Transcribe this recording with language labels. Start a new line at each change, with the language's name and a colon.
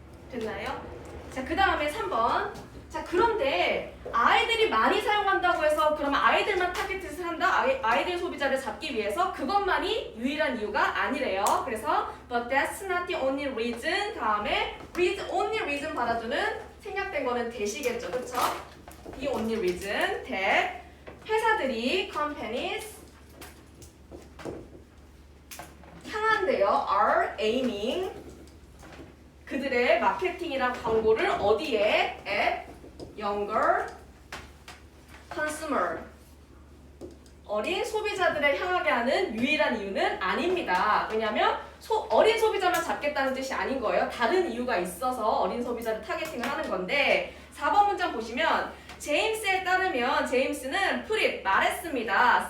Korean: 됐나요? 자, 그 다음에 3번. 자, 그런데 아이들이 많이 사용한다고 해서 그러면 아이들만 타겟을 한다? 아이들 소비자를 잡기 위해서 그것만이 유일한 이유가 아니래요. 그래서
English: but that's not the only reason
Korean: 다음에 only reason 받아주는 생략된 거는 that이겠죠. 그쵸?
English: the only reason that
Korean: 회사들이 companies 향한대요.
English: are aiming
Korean: 그들의 마케팅이랑 광고를 어디에?
English: at younger consumer
Korean: 어린 소비자들을 향하게 하는 유일한 이유는 아닙니다. 왜냐하면 어린 소비자만 잡겠다는 뜻이 아닌 거예요. 다른 이유가 있어서 어린 소비자를 타겟팅을 하는 건데 4번 문장 보시면 제임스에 따르면 제임스는 말했습니다.